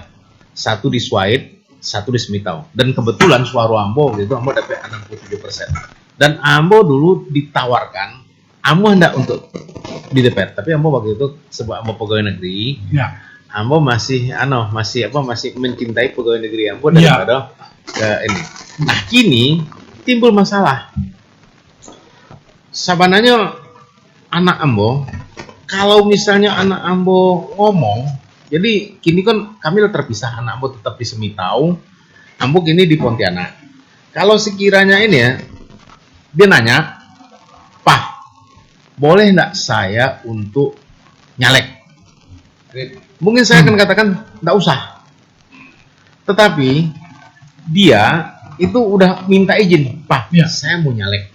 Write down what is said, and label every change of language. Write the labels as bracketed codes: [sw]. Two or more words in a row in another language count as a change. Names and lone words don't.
[id] Satu di Suaid, satu di Semitau. Dan kebetulan suara Ambo itu Ambo dapat 67%. Dan Ambo dulu ditawarkan Ambo hendak untuk di DPR, tapi Ambo waktu itu sebab Ambo pegawai negeri. Ambo masih mencintai pegawai negeri Ambo daripada ini. Nah, kini timbul masalah. Sabananya anak Ambo, kalau misalnya anak Ambo ngomong, jadi kini kan kami terpisah, anak Ambo tetap di Semitau, Ambo kini di Pontianak. Kalau sekiranya ini ya, dia nanya, Pak, boleh enggak saya untuk nyalek? Mungkin saya akan katakan enggak usah. Tetapi dia itu udah minta izin, Pak, saya mau nyalek.